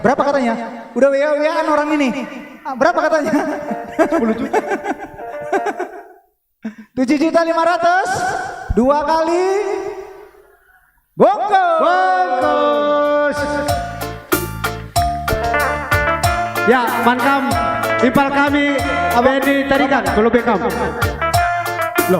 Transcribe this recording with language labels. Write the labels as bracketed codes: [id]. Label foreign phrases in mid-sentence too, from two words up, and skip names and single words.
[id] Berapa katanya? Udah WA-WA-an orang ini. Berapa katanya? 10 juta. 7 juta 500. 2 kali. Bungkus. Ya, [btx] mankam ipal kami Benny Tarigan kalau bekam. [id] Loh.